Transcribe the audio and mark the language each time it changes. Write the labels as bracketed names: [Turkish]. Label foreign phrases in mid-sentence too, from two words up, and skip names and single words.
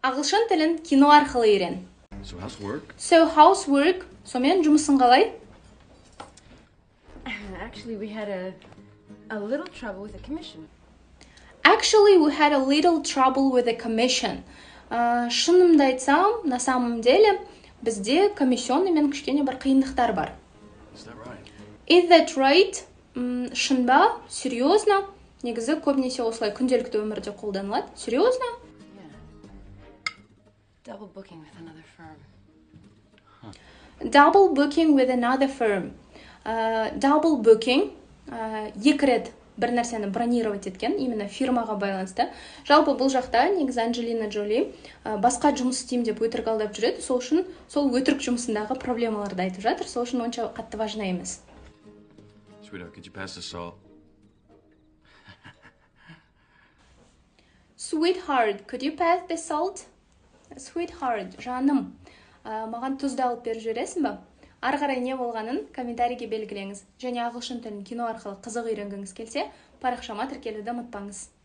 [Kazakh] Ағылшын тілін кино арқылы үйрен. [English] So housework? [Kazakh] Сонымен жұмысын қалай? [English] Actually, we had a little trouble with the commission. Actually, we had a little trouble with the commission. [Kazakh] Шынымды айтсам, [Russian] на самом деле, [Kazakh] бізде комиссионымен кішкене бір қиындықтар бар. [English] Is that right? Is that right? [Kazakh] Шын ба? Серьезно? Негізі көбінесе осылай күнделікті өмірде қолданылады. [Russian] Серьезно? [English] Yeah. Double booking with another firm. Double booking with another firm. Double booking, [Kazakh] екі рет бір нәрсені бронировать еткен, именно фирмаға байланысты. Жалпы бұл жақта негізі Анджелина Джоли басқа жұмыс істеймін деп өтірік алдап жүреді, сол үшін сол өтірік жұмысындағы проблемаларды айтып жатыр, сол үшін онша қатты важна емес. [English] Sweetheart, could you pass the salt? Sweetheart, could you pass the salt? Sweetheart, [Kazakh] жаным, маған тұзды алып беріп жібересің ба? Ары қарай не болғанын комментарийге белгілеңіз. Және ағылшын тілін кино арқылы қызық үйренгіңіз келсе, парақшама тіркелуді ұмытпаңыз.